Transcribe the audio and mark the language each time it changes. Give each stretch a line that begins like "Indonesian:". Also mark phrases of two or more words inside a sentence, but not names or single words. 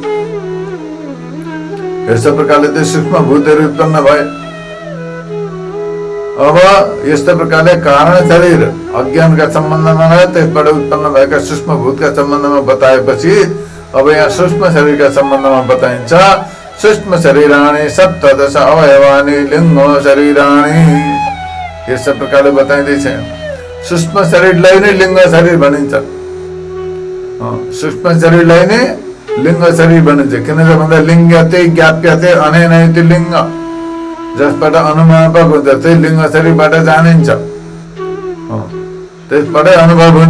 Nepali: यस प्रकारले त्यो सूक्ष्म भूतहरू उत्पन्न भए। अब यस्तो प्रकारले कारण शरीर अज्ञानका सम्बन्धमा रह्यो, त्यसबाट उत्पन्न भएका सूक्ष्म भूतका सम्बन्धमा बताएपछि अब यहाँ सूक्ष्म शरीरका सम्बन्धमा बताइन्छ।
Sanskrit: सूक्ष्म शरीराणि सप्तदश अवयवानि लिङ्ग शरीराणि।
Nepali: यस प्रकारले बताइँदैछ। सूक्ष्म शरीरलाई नै लिङ्ग शरीर भनिन्छ। सूक्ष्म शरीरलाई नै लिङ्ग शरीर भनिन्छ। किन भन्दा
Sanskrit: लिङ्गते ज्ञाप्यते अनेनैति लिङ्ग,
Nepali: जसबाट अनुमापक हुन्छ त्यही लिङ्ग शरीरबाट जानिन्छ, त्यसबाटै अनुभव हुन्छ।